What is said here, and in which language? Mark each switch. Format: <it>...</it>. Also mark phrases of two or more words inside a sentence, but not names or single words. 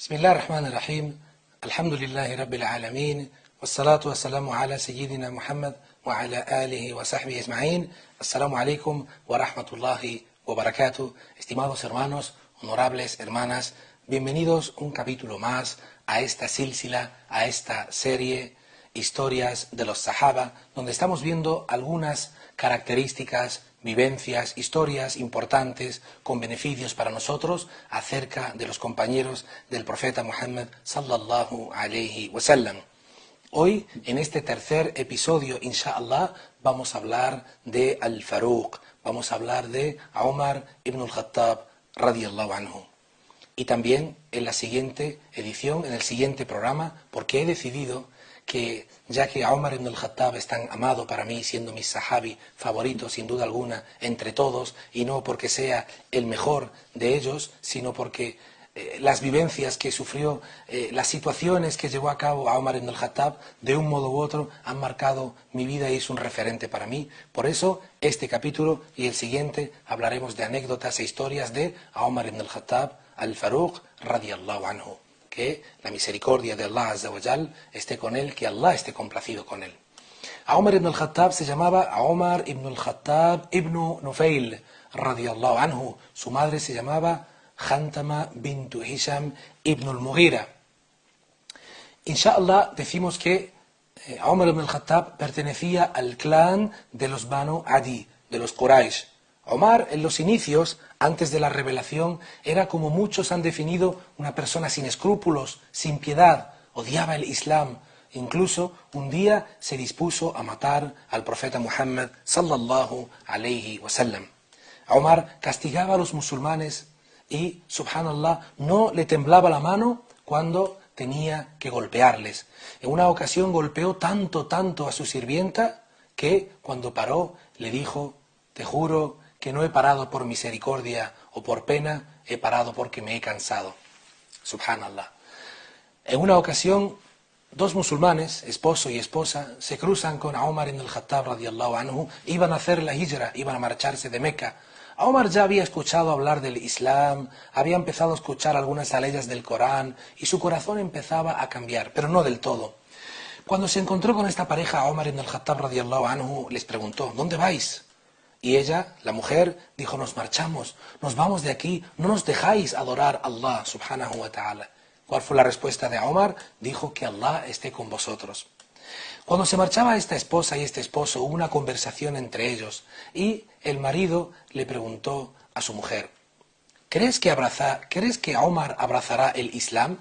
<ar>بسم الله الرحمن الرحيم الحمد لله رب العالمين والصلاة والسلام على سيدنا Muhammad وعلى آله وصحبه أجمعين. السلام عليكم ورحمة الله وبركاته.</ar> <es>Estimados hermanos, honorables hermanas, bienvenidos un capítulo más a esta sílsila, a esta serie Historias de los Sahaba, donde estamos viendo algunas características, vivencias, historias importantes con beneficios para nosotros acerca de los compañeros del profeta Muhammad</es> <ar>صلى الله عليه وسلم.</ar> <es>Hoy, en este tercer episodio, inshallah, vamos a hablar de Al-Faruq, vamos a hablar de Umar ibn al-Khattab</es> <ar>رضي الله عنه.</ar> <es>Y también en la siguiente edición, en el siguiente programa, porque he decidido que ya que Umar ibn al-Khattab es tan amado para mí, siendo mi sahabi favorito sin duda alguna entre todos, y no porque sea el mejor de ellos, sino porque las vivencias que sufrió, las situaciones que llevó a cabo a Umar ibn al-Khattab, de un modo u otro han marcado mi vida y es un referente para mí. Por eso, este capítulo y el siguiente hablaremos de anécdotas e historias de Umar ibn al-Khattab al-Faruq</es> <ar>رضي الله عنه.</ar> <es>Que la misericordia de Allah</es> <ar>عز وجل</ar> <es>esté con él, que Allah esté complacido con él. A Umar ibn al-Khattab se llamaba Umar ibn al-Khattab ibn Nufayl</es> <ar>رضي الله عنه.</ar> <es>Su madre se llamaba Khantama bintu Hisham ibn al-Mughira. Inshallah decimos que Umar ibn al-Khattab pertenecía al clan de los Banu Adi, de los Quraysh. Omar, en los inicios, antes de la revelación, era como muchos han definido una persona sin escrúpulos, sin piedad, odiaba el Islam. Incluso un día se dispuso a matar al profeta Muhammad</es> <ar>صلى الله عليه وسلم.</ar> <es>Omar castigaba a los musulmanes y, subhanallah, no le temblaba la mano cuando tenía que golpearles. En una ocasión golpeó tanto a su sirvienta que cuando paró le dijo: te juro que no he parado por misericordia o por pena, he parado porque me he cansado. Subhanallah. En una ocasión, dos musulmanes, esposo y esposa, se cruzan con Umar ibn al-Khattab</es> <ar>رضي الله عنه,</ar> <es>iban a hacer la hijra, iban a marcharse de Meca. Umar ya había escuchado hablar del Islam, había empezado a escuchar algunas aleyas del Corán y su corazón empezaba a cambiar, pero no del todo. Cuando se encontró con esta pareja, Umar ibn al-Khattab</es> <ar>رضي الله عنه</ar> <es>les preguntó: ¿dónde vais? Y ella, la mujer, dijo: nos marchamos, nos vamos de aquí, no nos dejáis adorar a Allah</es> <ar>سبحانه وتعالى.</ar> <es>¿Cuál fue la respuesta de Umar? Dijo: que Allah esté con vosotros. Cuando se marchaba esta esposa y este esposo, hubo una conversación entre ellos y el marido le preguntó a su mujer: ¿crees que Umar abrazará el Islam?</es>